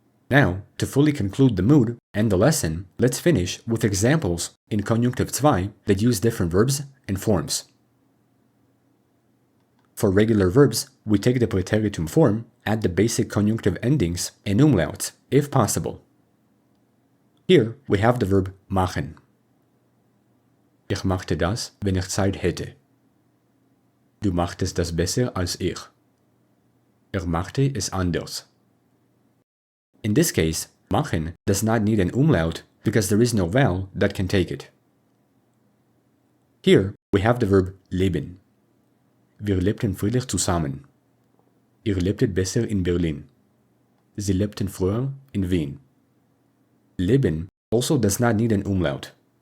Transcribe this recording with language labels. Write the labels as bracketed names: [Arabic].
[English] Now, to fully conclude the mood and the lesson, let's finish with examples in Konjunktiv 2 that use different verbs and forms. For regular verbs, we take the preteritum form, add the basic conjunctive endings and umlauts, if possible. Here, we have the verb machen. [German] Ich machte das, wenn ich Zeit hätte. Du machtest das besser als ich. Machte es anders. [English] In this case, machen does not need an umlaut because there is no vowel that can take it. Here, we have the verb leben. [German] Wir lebten friedlich zusammen. Ihr lebtet besser in Berlin. Sie lebten früher in Wien. [English] Leben also does not need an umlaut.